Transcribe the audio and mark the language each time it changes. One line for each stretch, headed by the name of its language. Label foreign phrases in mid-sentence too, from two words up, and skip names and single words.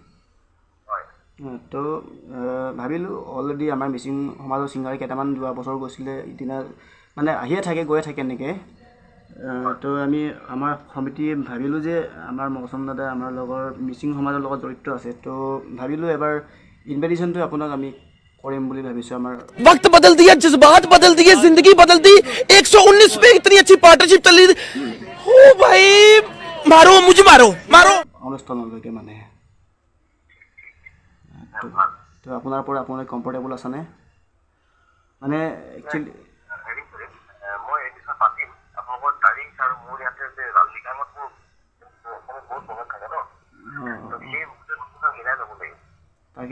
Assamese: তো ভাবিলোঁ অলৰেডি আমাৰ মিচিং সমাজৰ ছিংগাৰ কেইটামান যোৱা বছৰ গৈছিলে ইদিনা মানে আহিয়ে থাকে গৈয়ে থাকে এনেকৈ তো আমি আমাৰ সমিতি ভাবিলোঁ যে আমাৰ মৌচম দাদা আমাৰ লগৰ মিচিং সমাজৰ লগত জড়িত আছে তো ভাবিলোঁ এবাৰ ইনভাইটেশ্যনটো আপোনাক আমি কৰিম বুলি ভাবিছোঁ আমাৰ
Hindi: वक्त बदल दिया जज्बात बदल दिए जिंदगी बदल दी 119 पे इतनी अच्छी पार्टनरशिप चली ओ भाई मारो मुझे मारो मारो
Assamese: অনুষ্ঠানলৈকে মানে তো আপোনাৰ পৰা আপোনালোক কমফৰ্টেবল আছেনে মানে একচুৱেলি তাকে